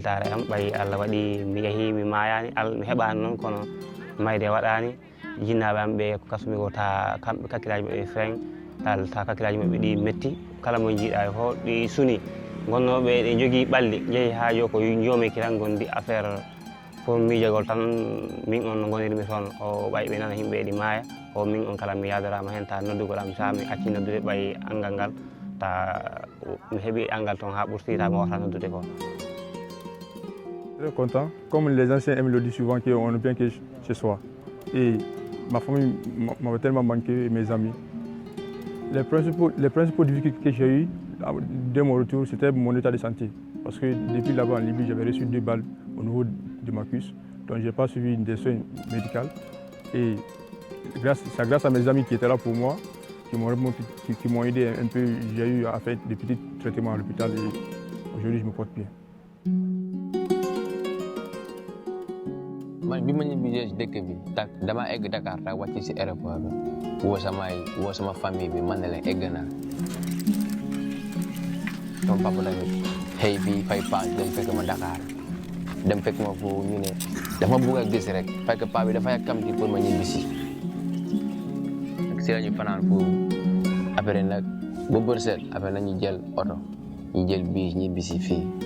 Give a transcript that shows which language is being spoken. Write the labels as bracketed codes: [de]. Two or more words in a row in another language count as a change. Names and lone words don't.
[ff] weltare am ɓayi Allah waɗi mi yeehi mi mayani mi heɓani noon kono mayde waɗani jinnaɓe am ɓe ko kasumi ko ta kamɓe kakkillaji maɓɓe frein ta kakkillaji maɓɓe ɗi metti kala mo jiiɗa e fo ɗi suni gonnoɓe ɗe jogui ɓalli jeehi ha jo ko joomi kiran gondi [fr] affaire pour [ff] miijogol tan min on no gonirmi toon o ɓay ɓe nana yimɓe ɗi maaya o min on kala mi yadarama hen ta noddugol am sa mi acci noddude ɓay angal ngal ta mi heeɓi angal toon ha ɓurti ta mi wawata noddude ko. [fr] Très content. Comme les anciens aiment le dire souvent qu'on ne vient que chez soi. Et ma famille m'avait tellement manqué, mes amis. Les principaux difficultés que j'ai eues dès mon retour, c'était mon état de santé. Parce que depuis là-bas en Libye, j'avais reçu 2 balles au niveau de ma cuisse. Donc je n'ai pas suivi des soins médicaux. Et c'est grâce à mes amis qui étaient là pour moi, qui m'ont aidé un peu. J'ai eu à faire des petits traitements à l'hôpital et aujourd'hui je me porte bien. [wo] man bi ma ñibbisee si dëkk bi tak dama egg Dakar tak wàcc si aéroport bi woo sama famille bi man ne leen egg naa sama papa tamit xëy fii fay paas dem fekk ma Dakar dem fekk ma foofu ñu ne dafa bëgg a gis rek fekk paa bi dafa yàkkamti pour ma ñibbisi si la ñu fanaan foofu après nag ba bër set après nañu jël oto ñu jël biis ñibbisi fii.